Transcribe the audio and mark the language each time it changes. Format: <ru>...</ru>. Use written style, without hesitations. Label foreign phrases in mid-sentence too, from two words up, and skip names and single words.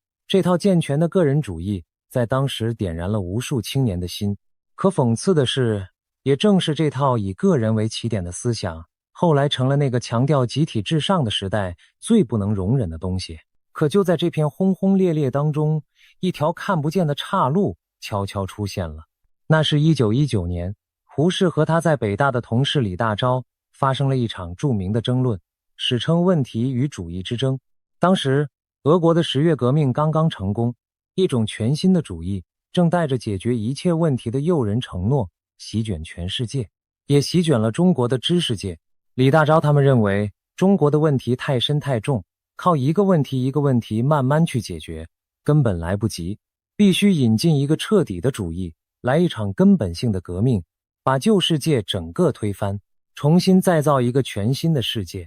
<zh>這套健全的個人主義在當時點燃了無數青年的心。可諷刺的是，也正是這套以個人為起點的思想，後來成了那個強調集體至上的時代最不能容忍的東西。可就在這片轟轟烈烈當中，一條看不見的岔路悄悄出現了。那是1919年，胡適和他在北大的同事李大钊發生了一場著名的爭論，史稱問題與主義之爭。當時俄國的10月革命剛剛成功，一種全新的主義正帶着解決一切問題的誘人承諾席捲全世界，也席捲了中國的知識界。李大钊他們認為，中國的問題太深太重，靠一個問題一個問題慢慢去解決根本來不及，必須引進一個徹底的主義，來一場根本性的革命，把舊世界整個推翻，重新再造一個全新的世界。</zh>